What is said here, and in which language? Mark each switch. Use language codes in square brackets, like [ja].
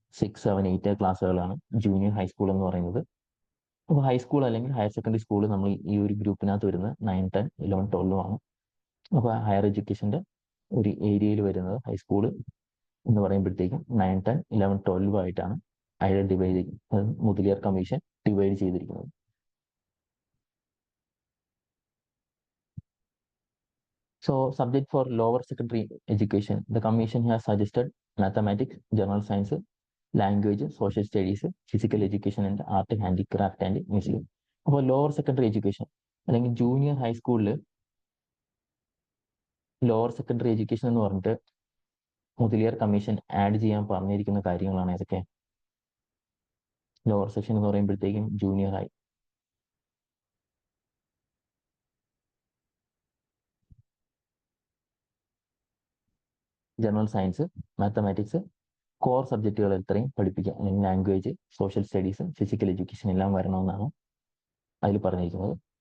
[ml] 6, 7, 8 ക്ലാസ്സുകളാണ് junior high school എന്ന് പറയുന്നത്. അപ്പോൾ ഹൈസ്കൂൾ അല്ലെങ്കിൽ ഹയർ സെക്കൻഡറി സ്കൂൾ നമ്മൾ ഈ ഒരു ഗ്രൂപ്പിനകത്ത് വരുന്നത് 9, 10, 11, 12 ആണ്. അപ്പോൾ ഹയർ എഡ്യൂക്കേഷൻ്റെ ഒരു ഏരിയയിൽ വരുന്നത് ഹൈസ്കൂൾ എന്ന് പറയുമ്പോഴത്തേക്കും 9, 10, 11, 12 ആയിട്ടാണ് അതിൽ ഡിവൈഡ് മുതലിയാർ കമ്മീഷൻ ഡിവൈഡ് ചെയ്തിരിക്കുന്നത്. [en] So, subject for lower secondary education, the commission has suggested mathematics, general science, language, social studies, physical education and art, handicraft and music. [ml] അപ്പോൾ ലോവർ സെക്കൻഡറി എഡ്യൂക്കേഷൻ അല്ലെങ്കിൽ ജൂനിയർ ഹൈസ്കൂളിൽ lower secondary education എന്ന് പറഞ്ഞിട്ട് Mudaliar commission add ചെയ്യാൻ പറഞ്ഞിരിക്കുന്ന കാര്യങ്ങളാണ് ഏതൊക്കെ. Lower section എന്ന് പറയുമ്പോഴത്തേക്കും junior high, general science, mathematics, core സബ്ജക്റ്റുകൾ ഇത്രയും പഠിപ്പിക്കുക, അല്ലെങ്കിൽ language, social studies, physical education എല്ലാം വരണമെന്നാണ് അതിൽ പറഞ്ഞിരിക്കുന്നത്.